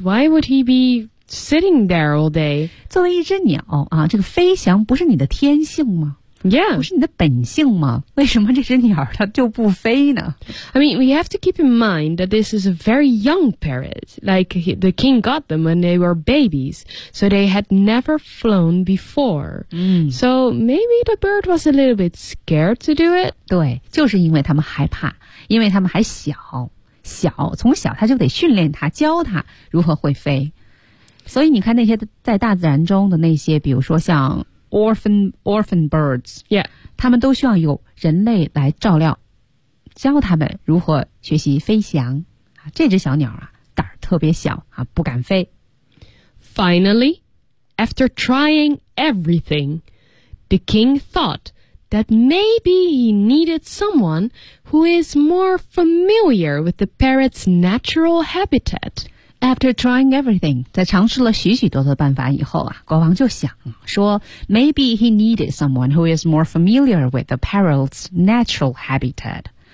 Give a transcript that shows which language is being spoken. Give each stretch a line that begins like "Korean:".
English: Why would he be... Sitting there all day.
Chinese: 作为一只鸟啊，这个飞翔不是你的天性吗
English: ？Yeah,
Chinese: 不是你的本性吗？为什么这只鸟它就不飞呢
English: ？I mean, we have to keep in mind that this is a very young parrot. Like the king got them when they were babies, so they had never flown before.、So maybe the bird was a little bit scared to do it.
Chinese: 对，就是因为他们害怕，因为他们还小，从小他就得训练它，教它如何会飞。所以你看那些在大自然中的那些比如说像 orphan birds、
English: yeah.
Chinese: 他们都需要有人类来照料教他们如何学习飞翔、啊、这只小鸟啊胆儿特别小啊不敢飞
English: Finally After trying everything, the king thought that maybe he needed someone who is more familiar with the parrot's natural habitat. After trying everything,
Chinese: 在尝试了许许多多办法以后啊，国王就想说
English: maybe he needed someone who is more familiar with the parrot's natural habitat.